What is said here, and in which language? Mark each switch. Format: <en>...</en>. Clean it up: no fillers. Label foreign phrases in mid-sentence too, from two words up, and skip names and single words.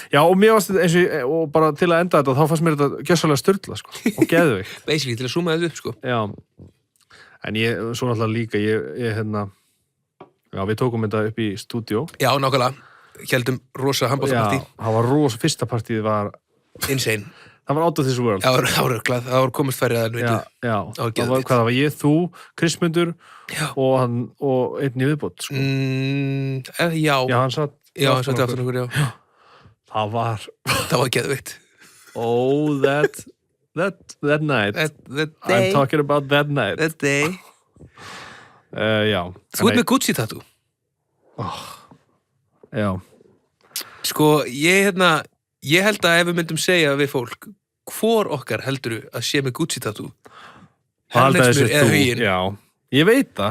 <is>Já, og mér fannst þetta og bara til að enda þetta, þá fannst mér þetta gjörsamlega sturla, sko, og geðveikt. Basically, til að zooma þetta upp, sko. Já. En svo náttúrulega líka, við tókum þetta upp í stúdíó. Já, nákvæmlega. Héldum rosa handboltapartí. Já, það var rosa, fyrsta partíð var insane. Það var</is> <en>out of this world.</en> <is>Það var rögglað, það var komist færið að nýttu. Já, það var ég, þú, Kristmundur og einn í viðbót, sko. Já, hann satt aftur okkur, já. Það var geðveikt.</is> <en>Oh, that night. That day. I'm talking about that night. That day.</en> <is>Já. Þú ert með Gucci tattoo. Já. Sko, ég held að ef við myndum segja við fólk, hvor okkar heldurðu að sé með Gucci tattoo? Hellegsmur eða huginn? Já, ég veit það.</is>